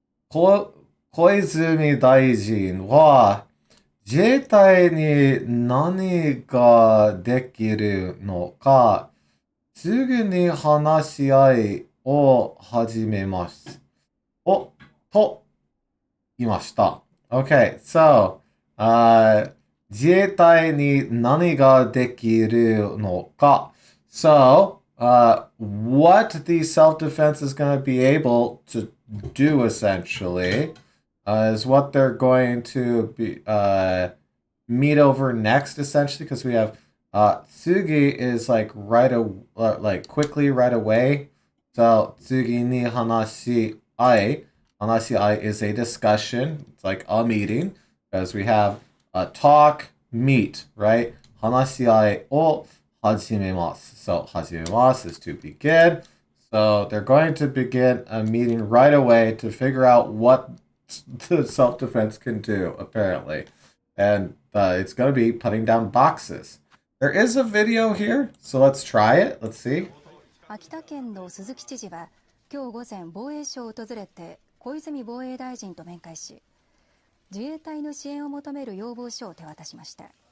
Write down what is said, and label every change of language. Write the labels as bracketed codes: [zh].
[ja] 小泉大臣は自衛隊に何ができるのかすぐに話し合いを始めます。と言いました。 [en] Okay, so, [ja] 自衛隊に何ができるのか [en] So, what the self-defense is going to be able to do essentially is what they're going to be meet over next essentially, because we have tsugi is like quickly right away. So [ja] tsugi ni hanashi ai. [en] Hanashi ai is a discussion. It's like a meeting, because we have talk, meet, right? [ja] Hanashi ai o hajimemasu. [en] So hajimemasu is to begin. So they're going to begin a meeting right away to figure out what the self-defense can do, apparently. And it's going to be putting down boxes. There is a video here, so let's try it. Let's see. [ja] 秋田県の鈴木知事は今日午前防衛省を訪れて小泉防衛大臣と面会し、自衛隊の支援を求める要望書を手渡しました。